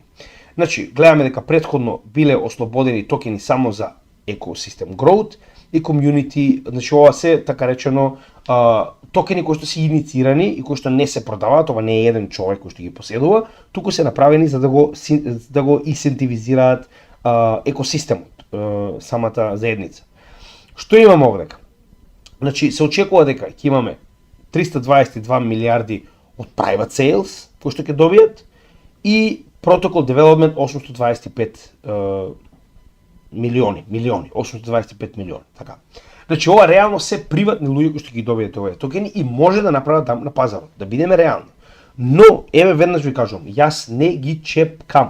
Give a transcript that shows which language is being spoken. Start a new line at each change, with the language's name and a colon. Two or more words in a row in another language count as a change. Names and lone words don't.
Macedonian: Значи, гледаме дека претходно биле ослободени токени само за
English: Ecosystem Growth
Macedonian: и Community, значи ова се така речено токени кои што се инициирани и кои што не се продаваат, ова не е еден човек кој што ги поседува, туку се направени за да го инсентивизираат екосистемот, самата заедница. Што имаме овдека? Значи, се очекува дека ќе имаме 322 милиарди од
English: private sales,
Macedonian: кои што ќе добијат, и
English: Protocol Development
Macedonian: 825 милиони, 825 милиони, така. Значи, ова реално се приватни луѓе кои што ги добијат овие токени и може да направат дамп на пазарот, да бидеме реални. Но, еве веднаш ви кажувам, јас не ги чепкам.